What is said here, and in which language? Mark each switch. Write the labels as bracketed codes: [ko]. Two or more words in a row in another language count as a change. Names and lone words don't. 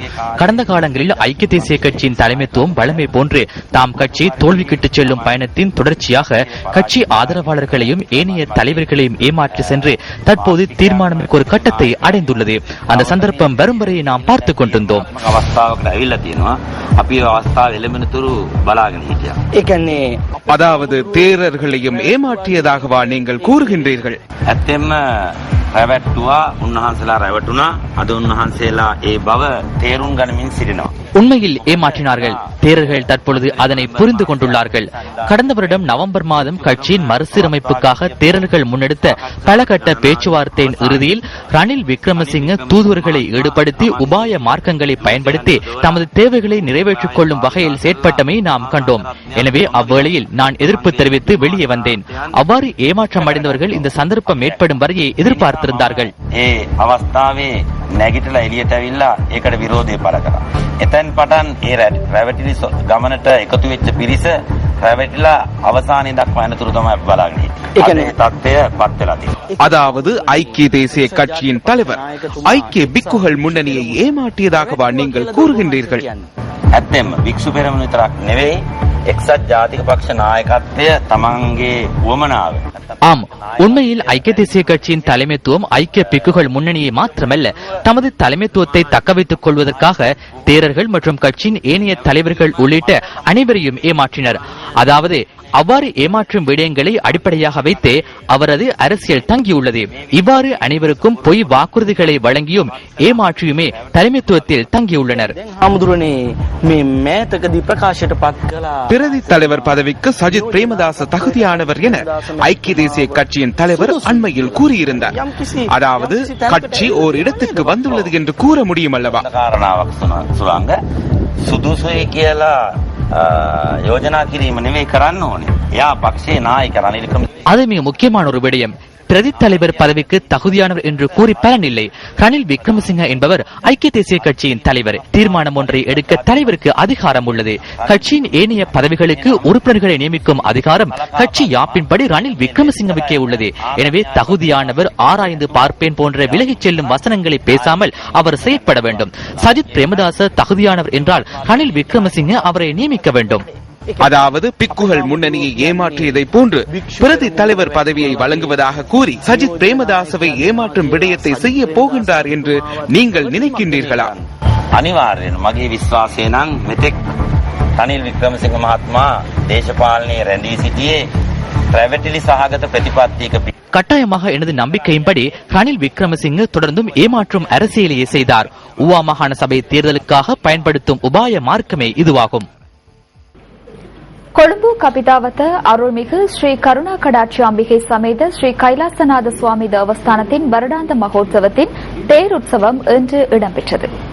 [ta] கடந்த காலங்களில் ஐக்கிய தேசிய கட்சியின் தலைமைத்துவம் வளமை போன்று தாம் கட்சி தோல்விக்கிட்டு செல்லும் பயணத்தின் தொடர்ச்சியாக கட்சி ஆதரவாளர்களையும் ஏனைய தலைவர்களையும் ஏமாற்றி சென்று தற்போது தீர்மானமிக்க ஒரு கட்டத்தை அடைந்துள்ளது. அந்த சந்தர்ப்பம் வரும் வரை நாம் பார்த்துக் கொண்டிருந்தோம். அதாவது தேரர்களையும் ஏமாற்றியதாகவா நீங்கள் கூறுகின்றீர்கள்? [si] රැවැට්ටුවා උන්වහන්සේලා රැවටුණා. අද උන්වහන්සේලා ඒ බව තේරුම් ගනිමින් සිටිනවා. [ta] உண்மையில் ஏமாற்றினார்கள். தேரர்கள் தற்பொழுது அதனை புரிந்து கொண்டுள்ளார்கள். கடந்த வருடம் நவம்பர் மாதம் கட்சியின் மறுசீரமைப்புக்காக தேரர்கள் முன்னெடுத்த பல கட்ட பேச்சுவார்த்தையின் இறுதியில் ரணில் விக்ரமசிங்க தூதுவர்களை ஈடுபடுத்தி உபாய மார்க்கங்களை பயன்படுத்தி தமது தேவைகளை நிறைவேற்றிக் கொள்ளும் வகையில் செயற்பட்டமை நாம் கண்டோம். எனவே அவ்வேளையில் நான் எதிர்ப்பு தெரிவித்து வெளியே வந்தேன். அவ்வாறு ஏமாற்றம் அடைந்தவர்கள் இந்த சந்தர்ப்பம் ஏற்படும் வரையை எதிர்பார்த்திருந்தார்கள். [si] නැගිටලා එළියට ඇවිල්ලා ඒකට විරෝධය පළ කරා. එතෙන් පටන් ඒ රැවටිලි ගමනට එකතු වෙච්ච පිරිස රැවටිලා අවසානයේ දක්වා යනතුරු තමයි බලාගෙන හිටියේ. ඒ තත්ත්වය පත් වෙලා තියෙනවා. [ta] அதாவது ஐக்கிய தேசிய கட்சியின் தலைவர் ஐக்கிய பிக்குகள் முன்னணியை ஏமாற்றியதாகவா நீங்கள் கூறுகின்றீர்கள்? [si] ඇත්තෙන්ම වික්ෂු පෙරමුණ විතරක් නෙවෙයි එක්සත් ජාතික පක්ෂ නායකත්වය තමන්ගේ උවමනාව. [ta] ஆம், உண்மையில் ஐக்கிய தேசிய கட்சியின் தலைமைத்துவம் ஐக்கிய பிக்குகள் முன்னணியை மாத்திரமல்ல தமது தலைமைத்துவத்தை தக்க வைத்துக் கொள்வதற்காக தேரர்கள் மற்றும் கட்சியின் ஏனைய தலைவர்கள் உள்ளிட்ட அனைவரையும் ஏமாற்றினர். அதாவது அவ்வாறு ஏமாற்றும் விடயங்களை அடிப்படையாக வைத்தே அவரது அரசியல் தங்கியுள்ளது. இவ்வாறு அனைவருக்கும் பொய் வாக்குறுதிகளை வழங்கியும் ஏமாற்றியுமே தலைமைத்துவத்தில் தங்கியுள்ளனர். பிரதி தலைவர் பதவிக்கு சஜித் பிரேமதாச தகுதியானவர் என ஐக்கிய தேசிய கட்சியின் தலைவர் அண்மையில் கூறியிருந்தார். அதாவது கட்சி ஓர் இடத்துக்கு வந்துள்ளது என்று கூற முடியும் அல்லவா? [si] සුදුසුයි කියලා යෝජනා කිරීම නෙවෙයි කරන්න ඕනේ. එයා පක්ෂයේ නායක රනිල් වික්‍රමසිංහ. [ta] அது மிக முக்கியமான ஒரு விடயம். பிரதி தலைவர் பதவிக்கு தகுதியானவர் என்று கூறி பலனில்லை. ரணில் விக்ரமசிங்க என்பவர் ஐக்கிய தேசிய கட்சியின் தலைவர். தீர்மானம் ஒன்றை எடுக்க தலைவருக்கு அதிகாரம் உள்ளது. கட்சியின் ஏனைய பதவிகளுக்கு உறுப்பினர்களை நியமிக்கும் அதிகாரம் கட்சி யாப்பின்படி ரணில் விக்ரமசிங்கவுக்கே உள்ளது. எனவே தகுதியானவர் ஆராய்ந்து பார்ப்பேன் போன்ற விலகிச் செல்லும் வசனங்களை பேசாமல் அவர் செயற்பட வேண்டும். சஜித் பிரேமதாச தகுதியானவர் என்றால் ரணில் விக்ரமசிங்க அவரை நியமிக்க வேண்டும். அதாவது பிக்குகள் முன்னணியை ஏமாற்றியதை போன்று பிரதி தலைவர் பதவியை வழங்குவதாக கூறி சஜித் பிரேமதாசவை ஏமாற்றும் விடயத்தை செய்ய போகின்றார் என்று நீங்கள் நினைக்கின்றீர்களா? [si] අනිවාර්යෙන් මගේ විශ්වාසය නම් මෙතෙක් රනිල් වික්‍රමසිංහ මහත්මයා දේශපාලනයේ රැඳී සිටියේ රැවටිලි සහගත ප්‍රතිපත්තියක. [ta] கட்டாயமாக எனது நம்பிக்கையின்படி ரணில் விக்ரமசிங்க தொடர்ந்தும் ஏமாற்றும் அரசியலையே செய்தார். ஊவா மாகாண சபை தேர்தலுக்காக பயன்படுத்தும் உபாய மார்க்கமே இதுவாகும். கொழும்பு கபிதாவத்த அருள்மிகு ஸ்ரீ கருணா கடாட்சி அம்பிகை சமேத ஸ்ரீ கைலாசநாத சுவாமி தேவஸ்தானத்தின் வருடாந்த மகோத்சவத்தின் தேருற்சவம் இன்று இடம்பெற்றது.